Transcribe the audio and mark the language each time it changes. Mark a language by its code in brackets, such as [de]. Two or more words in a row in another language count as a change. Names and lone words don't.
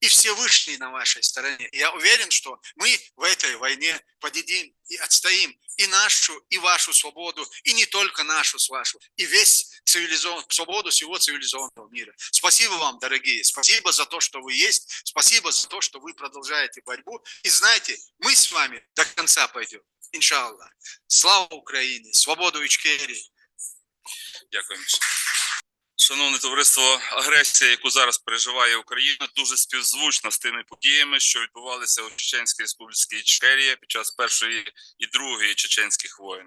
[ru] и Всевышний на вашей стороне. Я уверен, что мы в этой войне победим и отстоим и нашу, и вашу свободу, и не только нашу с вашу, и весь свободу всего цивилизованного мира. Спасибо вам, дорогие, спасибо за то, что вы есть, спасибо за то, что вы продолжаете борьбу. И знаете, мы с вами до конца пойдем, иншаллах. [uk] Слава Україні, свободу Ічкерії. Дякуємо. Шановне товариство, агресія, яку зараз переживає Україна, дуже співзвучна з тими подіями, що відбувалися у Чеченській Республіці Ічкерія під час Першої і Другої чеченських воєн.